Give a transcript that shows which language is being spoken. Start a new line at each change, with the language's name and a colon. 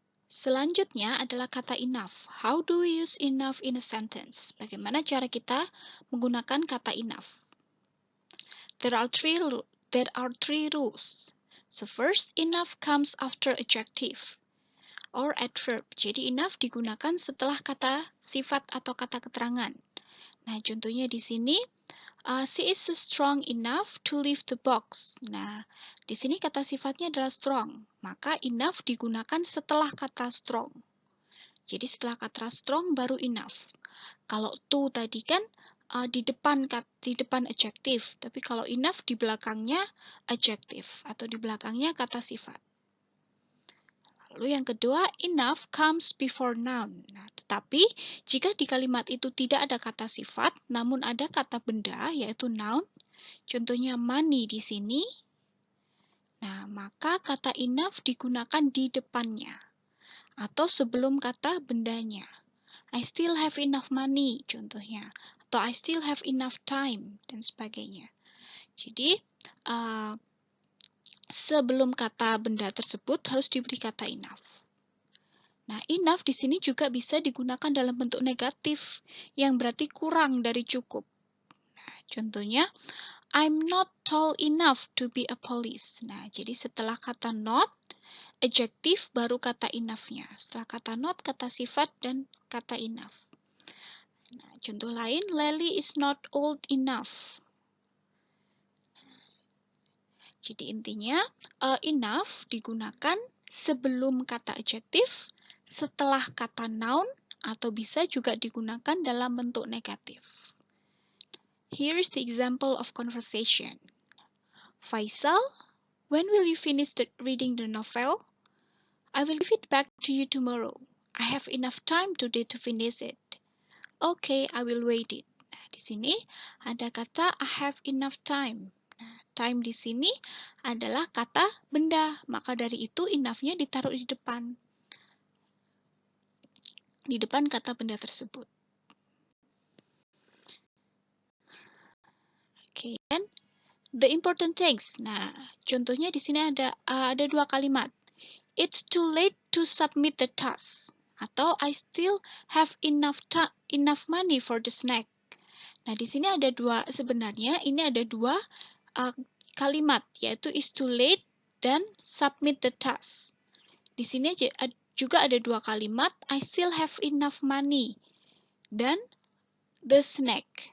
Indonesian: Selanjutnya adalah kata enough.
English: How do we use enough in a sentence?
Indonesian: Bagaimana cara kita menggunakan kata enough?
English: There are three rules. So first, enough comes after adjective or adverb.
Indonesian: Jadi enough digunakan setelah kata sifat atau kata keterangan. Nah, contohnya di sini,
English: she is so strong enough to lift the box.
Indonesian: Nah, di sini kata sifatnya adalah strong, maka enough digunakan setelah kata strong. Jadi setelah kata strong baru enough. Kalau to tadi kan di depan adjective, tapi kalau enough di belakangnya adjective atau di belakangnya kata sifat. Lalu yang kedua,
English: enough comes before noun.
Indonesian: Nah, tetapi jika di kalimat itu tidak ada kata sifat, namun ada kata benda, yaitu noun, contohnya money di sini. Nah, maka kata enough digunakan di depannya atau sebelum kata bendanya.
English: I still have enough money,
Indonesian: contohnya. Atau
English: I still have enough time,
Indonesian: dan sebagainya. Jadi, sebelum kata benda tersebut harus diberi kata enough. Nah, enough di sini juga bisa digunakan dalam bentuk negatif, yang berarti kurang dari cukup. Nah, contohnya,
English: I'm not tall enough to be a police.
Indonesian: Nah, jadi setelah kata not, adjektif baru kata enough-nya. Setelah kata not, kata sifat, dan kata enough. Nah, contoh lain,
English: Lily is not old enough.
Indonesian: Jadi intinya, enough digunakan sebelum kata adjektif, setelah kata noun, atau bisa juga digunakan dalam bentuk negatif.
English: Here is the example of conversation. Faisal, when will you finish reading the novel? I will give it back to you tomorrow. I have enough time today to finish it. Okay, I will wait it.
Indonesian: Nah, di sini ada kata
English: I have enough time.
Indonesian: Nah, time di sini adalah kata benda, maka dari itu enough-nya ditaruh di depan. Di depan kata benda tersebut. Oke, dan
English: the important things.
Indonesian: Nah, contohnya di sini ada dua kalimat.
English: It's too late to submit the task. Atau I still have enough money for the snack.
Indonesian: Nah, di sini ada dua, sebenarnya ini ada dua kalimat, yaitu
English: is too late
Indonesian: dan
English: submit the task.
Indonesian: Di sini juga ada dua kalimat,
English: I still have enough money
Indonesian: dan
English: the snack.